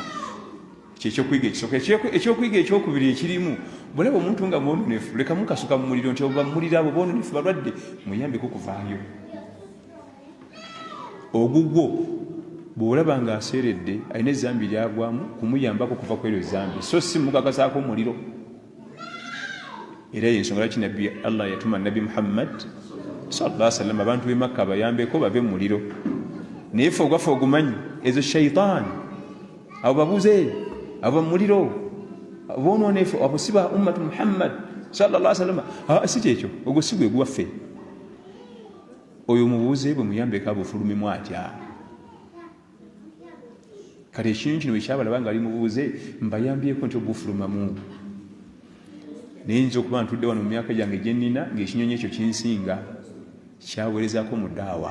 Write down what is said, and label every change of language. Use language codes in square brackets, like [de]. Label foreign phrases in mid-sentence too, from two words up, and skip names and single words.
[lg] Kyekyokuyiga ekisooka. Ekyokuyiga ekyokubiri ekirimu, bw'olaba omuntu nga mwononefu, leka mukasuka mu muliro nti oba muliro abo boononefu balwadde, muyambeko kuvaayo. Ogugwo bw'olaba ng'aseeredde alina ezzambi lyagwamu, kumuyambako kuva ku eryo ezzambi, so si mukakasaako omuliro. Era y'ensonga lwaki nabbi Allah yatuma nabbi Muhammad [ar] صلى الله عليه وسلم [lg] abantu b'e Makka bayambeko bave mu muliro. Naye ffe ogwaffe ogumanyi ezo shayitaani, abo babuze, abo mu muliro, boononefu, abo si ba ummatu Muhammad [ar] صلى الله عليه وسلم. [lg] Si kyekyo, ogwo si gwe gwaffe. Oyo mubuuze bwe muyambeko abufulumimu atya. Kale ekintu kino bwe kyabalaba nga ali mubuuze, mbayambyeko nti obufulumamu. Naye nza okuba ntudde wano mu myaka gyange gye nnina ng'ekinyonyi ekyo kinsinga kyaweerezaako mu daawa.